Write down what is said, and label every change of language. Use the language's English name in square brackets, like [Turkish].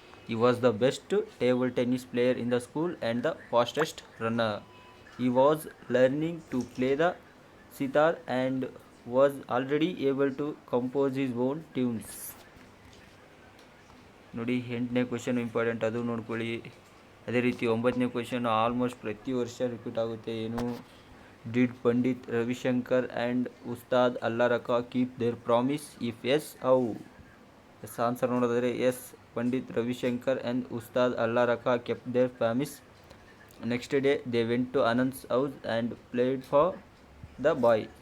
[English] He was the best table tennis player in the school and the fastest runner. He was learning to play the sitar and was already able to compose his own tunes. [Kannada] ನೋಡಿ, 8ನೇ question important, ಅದು ನೋಡ್ಕೊಳ್ಳಿ. ಅದೇ ರೀತಿ 9ನೇ question almost ಪ್ರತಿ ವರ್ಷ repeat ಆಗುತ್ತೆ. ಏನು? [English] Did Pandit Ravi Shankar and Ustad Alla Rakha keep their promise? If yes, how? Yes, answer [Kannada] ನೋಡೋದಾದರೆ [English] Yes, Pandit Ravi Shankar and Ustad Alla Rakha kept their promise. Next day they went to Anand's house and played for the boy.